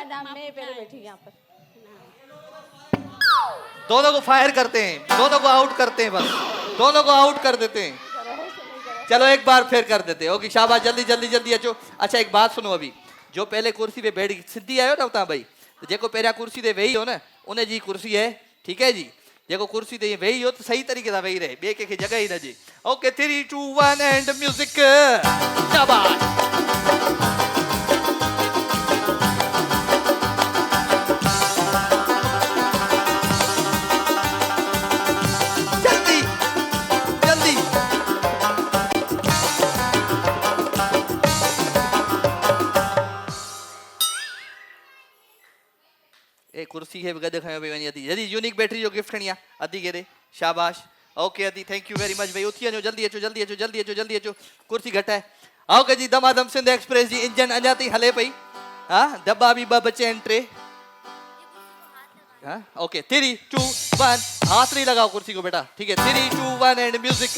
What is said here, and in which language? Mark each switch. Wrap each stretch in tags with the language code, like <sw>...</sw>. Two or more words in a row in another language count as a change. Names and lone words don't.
<ur>میں پہلے بیٹھی یہاں پر. دونوں کو فائر کرتے ہیں، دونوں کو آؤٹ کرتے ہیں، بس دونوں کو آؤٹ کر دیتے ہیں. چلو ایک بار پھر کر دیتے ہیں۔ اوکے شاباش، جلدی جلدی جلدی अचो। اچھا ایک بات سنو، ابھی جو پہلے کرسی پہ بیٹھ</ur> <sd>सिद्धि आयो ना उतां भाई, तो जेको पहिरियां कुर्सी ते वेही हो न, उन जी कुर्सी है,</sd> <ur>ٹھیک ہے جی.</ur> <sd>जेको कुर्सी ते वेही हो तो सही तरीके सां वेही रहे, ॿिए कंहिंखे जगह ही न ॾे। ओके 3 2 1</sd> <en>and music.</en> <sd>शाबाश, जल्दी जल्दी। ए कुर्सी खे गॾु खयो भई वञी अदी, जल्दी यूनिक बैटरी जो गिफ्ट खणी आ अदी के दे। शाबाश, ओके अदी,</sd> <en>thank you very much bhai.</en> <sd>उथी वञो, जल्दी अचो जल्दी अचो जल्दी अचो जल्दी अचो, कुर्सी घटाए। ओके जी, दमादम सिंध एक्सप्रेस जी इंजन अञा ताईं हले पई। हाँ दॿा बि ॿ बचे आहिनि, 3।</sd> <ur>ہاں اوکے 3 2 1، ہاتھ نہیں لگاؤ کرسی کو بیٹا، ٹھیک ہے.</ur> <en>3 2 1 and music.</en>